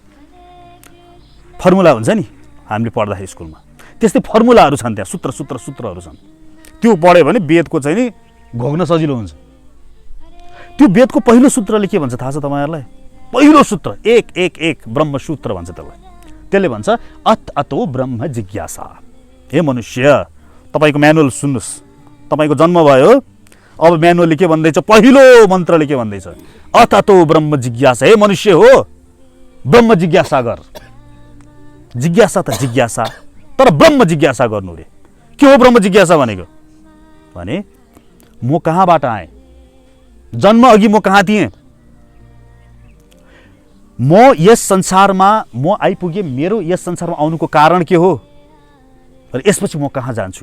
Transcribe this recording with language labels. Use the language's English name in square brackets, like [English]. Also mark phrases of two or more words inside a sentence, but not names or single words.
[Nepali] फर्मुला हुन्छ नि हामीले पढ्दाखेरि स्कुलमा, त्यस्तै फर्मुलाहरू छन् त्यहाँ, सूत्रहरू छन्। त्यो पढ्यो भने वेदको चाहिँ नि घोक्न सजिलो हुन्छ। त्यो वेदको पहिलो सूत्रले के भन्छ थाहा छ तपाईहरुलाई? पहिलो सूत्र 1-1-1 ब्रह्मसूत्र भन्छ त्यसलाई। त्यसले भन्छ [Sanskrit] अतो ब्रह्म जिज्ञासा। [Nepali] हे मनुष्य, तपाईको म्यानुअल सुन्नुस्। तपाईको जन्म भयो, अब म्यानुअलले के भन्दैछ? पहिलो मन्त्रले के भन्दैछ? [Sanskrit] अतो ब्रह्म जिज्ञासा। [Nepali] हे मनुष्य हो, ब्रह्म जिज्ञासा गर। जिज्ञासा त जिज्ञासा, तर ब्रह्म जिज्ञासा गर्नु रे। के हो ब्रह्म जिज्ञासा भनेको? भने म कहाँबाट आएँ, जन्म अघि म कहाँ थिएँ, म यस संसारमा म आइपुगे, मेरो यस संसारमा आउनुको कारण के हो, र यसपछि म कहाँ जान्छु।